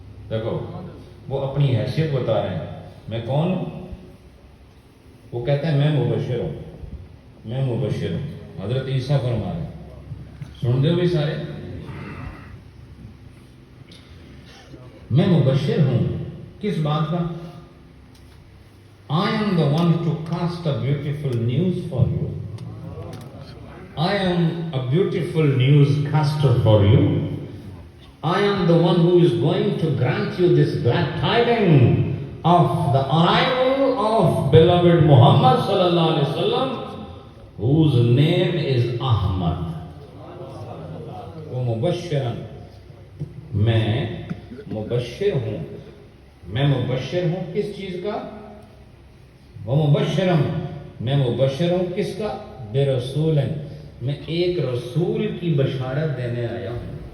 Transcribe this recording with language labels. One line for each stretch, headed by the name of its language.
Urdu: دیکھو وہ اپنی حیثیت بتا رہے ہیں، میں کون ہوں؟ وہ کہتے ہیں میں مبشر ہوں، میں مبشر ہوں۔ حضرت عیسیٰ فرما رہے ہیں، سن دے بھی سارے، میں مبشر ہوں کس بات کا؟
English: I am the one to cast a beautiful news for you. I am a beautiful newscaster for you. I am the one who is going to grant you this glad tidings of the arrival of beloved Muhammad sallallahu alaihi wasallam, whose name is Ahmad.
Urdu: وہ مبشرن، میں مبشر ہوں، میں مبشر ہوں کس چیز کا؟ وہ مبشرم، میں مبشر ہوں کس کا؟ بے رسول، میں ایک رسول کی بشارت دینے آیا ہوں،